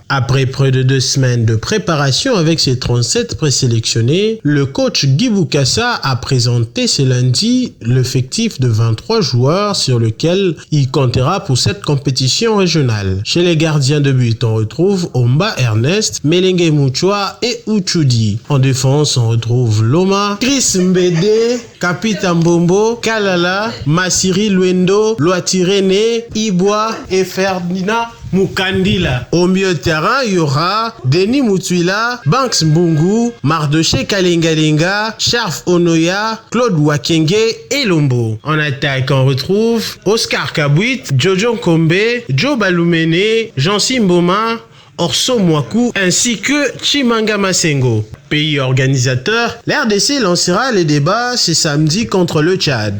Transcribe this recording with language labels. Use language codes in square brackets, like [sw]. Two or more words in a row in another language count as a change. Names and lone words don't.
[fr] Après près de 2 semaines de préparation avec ses 37 présélectionnés, le coach Guy Boukassa a présenté ce lundi l'effectif de 23 joueurs sur lequel il comptera pour cette compétition régionale. Chez les gardiens de but, on retrouve Omba Ernest, Melenge Mouchoua et Uchudi. En défense, on retrouve Loma, Chris Mbede, Kapita Mbombo, Kalala, Masiri Luendo, Loatirene, Ibwa et Ferdinand Mukandila. Au milieu de terrain, il y aura Denis Mutwila, Banks Mbungu, Mardoché Kalengalenga, Sharf Onoya, Claude Wakenge et Lombo. En attaque, on retrouve Oscar Kabwit, Jojo Kombe, Joe Balumene, Jean Simboma, Orso Mwaku ainsi que Chimanga Masengo. Pays organisateur, l'RDC lancera les débats ce samedi contre le Tchad.